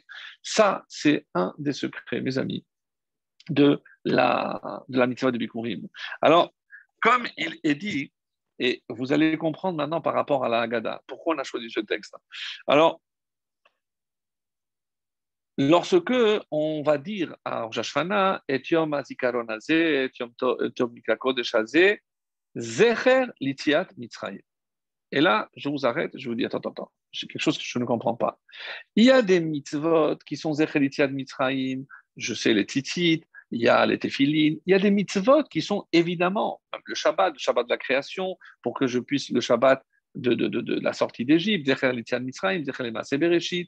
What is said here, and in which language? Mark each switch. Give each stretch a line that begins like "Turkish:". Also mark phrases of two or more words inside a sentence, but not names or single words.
French: Ça, c'est un des secrets, mes amis, de la mitzvah de Bikurim. Alors, comme il est dit, et vous allez comprendre maintenant par rapport à la Haggadah, pourquoi on a choisi ce texte. Alors, lorsque on va dire à Rosh Hashanah, et
Hebrew: יום הזיכרון הזה,
French: et
Hebrew: יום מקרא קודש הזה, זכר ליציאת מצרים.
French: Et là, je vous arrête, je vous dis, attends, c'est quelque chose que je ne comprends pas. Il y a des mitzvot qui sont
Hebrew: זכר ליציאת מצרים,
French: je sais les tzitzit, il y a les téphilines, il y a des mitzvot qui sont évidemment, le Shabbat de la création, pour que je puisse, le Shabbat de la sortie d'Égypte,
Hebrew: זכר ליציאת מצרים, זכר למעשה בראשית.